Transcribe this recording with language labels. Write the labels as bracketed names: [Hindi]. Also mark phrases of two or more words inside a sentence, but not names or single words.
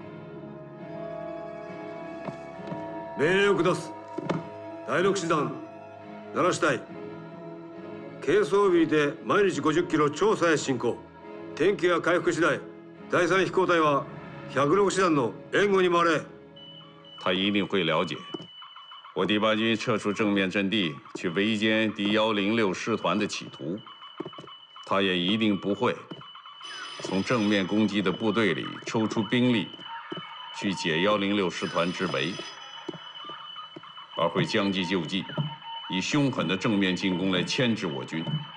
[Japanese] 命令を下す。第6師団奈良支隊、軽装備で毎日50キロ調査へ進行。天気が回復次第、第3飛行隊は106師団の援護に回れ。 [Chinese] 他一定会了解我第8军撤出正面阵地去围歼第106师团的企图，他也一定不会从正面攻击的部队里抽出兵力去解106师团之围，而会将计就计，以凶狠的正面进攻来牵制我军。